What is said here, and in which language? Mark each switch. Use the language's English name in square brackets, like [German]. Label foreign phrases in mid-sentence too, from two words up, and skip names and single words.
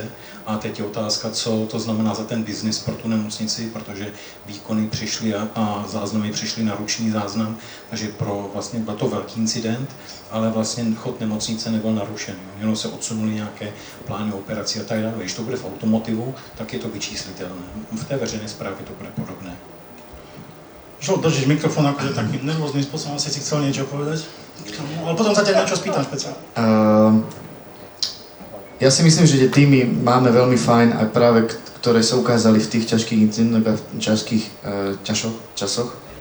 [Czech] A teď je otázka, co to znamená za ten biznis pro tu nemocnici, protože výkony přišly a záznamy přišly na ruční záznam, takže vlastně byl to velký incident, ale vlastně chod nemocnice nebyl narušen. Jenom se odsunuly nějaké plány operací a tak dále. Když to bude v automotivu, tak je to vyčíslitelné. V té veřejné správě to bude podobné. [Slovak] Žol, držíš mikrofón akože takým nervóznym spôsobom, asi si chcel niečo povedať? Ale potom sa ťa niečo spýtam špeciálne. Ja si myslím, že tie týmy máme veľmi fajn, aj práve ktoré sa ukázali v tých ťažkých incidentoch a v ťažkých časoch.